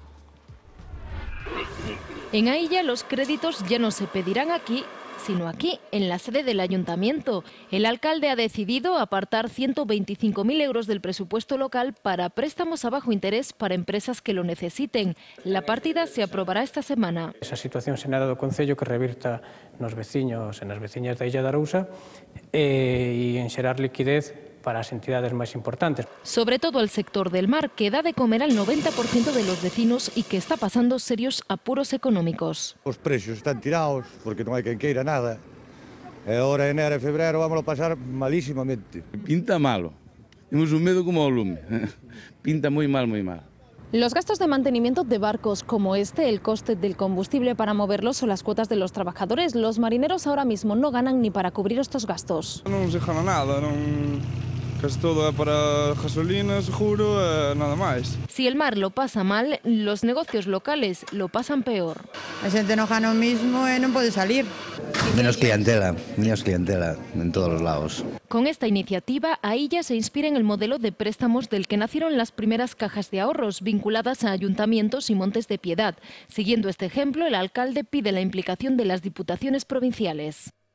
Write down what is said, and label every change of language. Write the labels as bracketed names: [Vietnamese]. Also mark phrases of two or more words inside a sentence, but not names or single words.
[Spanish] En Ailla los créditos ya no se pedirán aquí, sino aquí, en la sede del ayuntamiento. El alcalde ha decidido apartar 125.000 euros del presupuesto local para préstamos a bajo interés para empresas que lo necesiten. La partida se aprobará esta semana. [Galician] Esa situación se ha dado ao Concello que revirta nos veciños e nas veciñas da Illa de Arousa e en xerar liquidez para as entidades máis importantes. [Spanish] Sobre todo el sector del mar, que da de comer al 90% de los vecinos y que está pasando serios apuros económicos. [Galician] Os precios están tirados porque non hai quen queira nada. E ahora enero e febrero vamos a pasar malísimamente. Pinta malo. Temos un medo como o lume. Pinta moi mal, moi mal. [Spanish] Los gastos de mantenimiento de barcos como este, el coste del combustible para moverlos o las cuotas de los trabajadores, los marineros ahora mismo no ganan ni para cubrir estos gastos. [Galician] Non se gana nada, Casi todo é para gasolina, seguro e nada máis. [Spanish] Si el mar lo pasa mal, los negocios locales lo pasan peor. [Galician] A xente non gana o mismo e non pode salir. [Spanish] Menos clientela en todos los lados. Con esta iniciativa, Ailla se inspira en el modelo de préstamos del que nacieron las primeras cajas de ahorros vinculadas a ayuntamientos y Montes de Piedad. Siguiendo este ejemplo, el alcalde pide la implicación de las diputaciones provinciales.